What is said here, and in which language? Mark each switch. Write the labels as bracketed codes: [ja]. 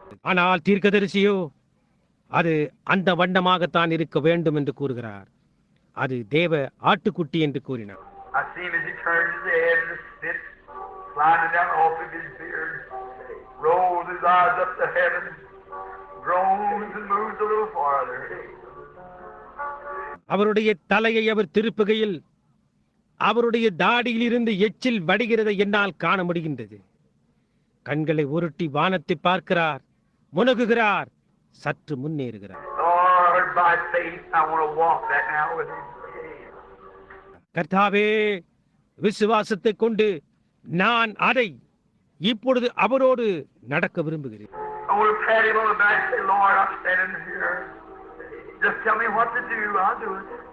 [ta] ஆனால் தீர்க்கதரிசியோ அது அந்த வண்ணமாகத்தான் இருக்க வேண்டும் என்று கூறுகிறார். அது தேவ ஆட்டுக்குட்டி என்று கூறினார். [en] I see him as he turns his head and the spit sliding down off of his beard, rolls his eyes up to heaven, groans and moves a little farther. [ta] அவருடைய தலையை அவர் திருப்புகையில் அவருடைய தாடியில் இருந்து எச்சில் வடிகிறதை என்னால் காண முடிகின்றது. கண்களை உருட்டி வானத்தை பார்க்கிறார், முனகுகிறார், சற்று முன்னேறுகிறார். [en] Lord, by faith, I want to walk that now with him. [ta] கர்த்தாவே, விசுவாசத்தை கொண்டு நான் அதை இப்பொழுது அவரோடு நடக்க விரும்புகிறேன். [en] I want to pat him on the back and say, Lord, I'm standing here. Just tell me what to do. I'll do it.